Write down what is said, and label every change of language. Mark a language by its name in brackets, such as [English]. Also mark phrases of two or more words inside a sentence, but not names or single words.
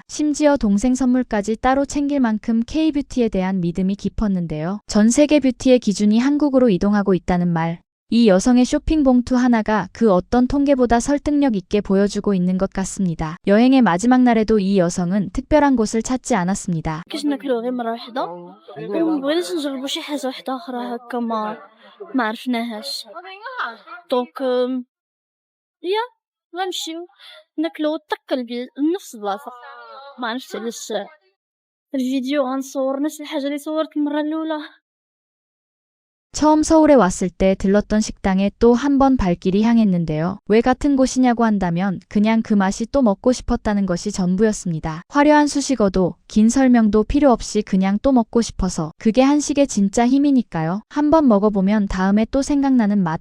[Korean] 심지어 동생 선물까지 따로 챙길 만큼 K뷰티에 대한 믿음이 깊었는데요. 전 세계 뷰티의 기준이 한국으로 이동하고 있다는 말. 이 여성의 쇼핑 봉투 하나가 그 어떤 통계보다 설득력 있게 보여주고 있는 것 같습니다. 여행의 마지막 날에도 이 여성은 특별한 곳을 찾지 않았습니다. [Arabic] كيش ناكلو غير مرة وحدة ومبغيناش نجربو شي حاجة وحدة أخرى هكا ما عرفناهاش دونك يا غنمشيو ناكلو طق لنفس البلاصة. ما عرفتش علاش الفيديو غنصور نفس الحاجة اللي صورت المرة الأولى. [Korean] 처음 서울에 왔을 때 들렀던 식당에 또 한 번 발길이 향했는데요. 왜 같은 곳이냐고 한다면 그냥 그 맛이 또 먹고 싶었다는 것이 전부였습니다. 화려한 수식어도 긴 설명도 필요 없이 그냥 또 먹고 싶어서. 그게 한식의 진짜 힘이니까요. 한 번 먹어보면 다음에 또 생각나는 맛.